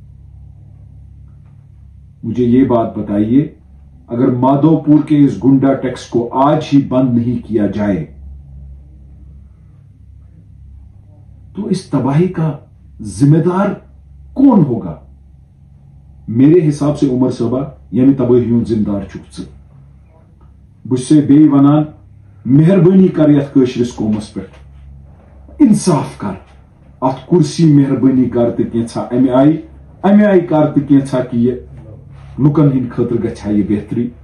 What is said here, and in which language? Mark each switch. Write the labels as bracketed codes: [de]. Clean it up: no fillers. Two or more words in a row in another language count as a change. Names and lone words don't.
[ur] مجھے یہ بات بتائیے, اگر مادھو پور کے اس گنڈا ٹیکس کو آج ہی بند نہیں کیا جائے تو اس تباہی کا ذمہ دار کون ہوگا؟ [ks] میرے حساب سے عمر صٲبا ییٚمہِ تباہی ہُنٛد ذمہ دار چھُکھ ژٕ. بہٕ چھُسے بیٚیہِ وَنان مہربٲنی کر یتھ کٲشرِس قومس پٮ۪ٹھ انصاف کر, اتھ کرسی مہربٲنی کر تہٕ کینٛژھا امہِ آیہِ کر تہٕ کینٛژھا کہ یہِ لُکن ہٕنٛدِ خٲطرٕ گژھِ ہا یہِ بہتری.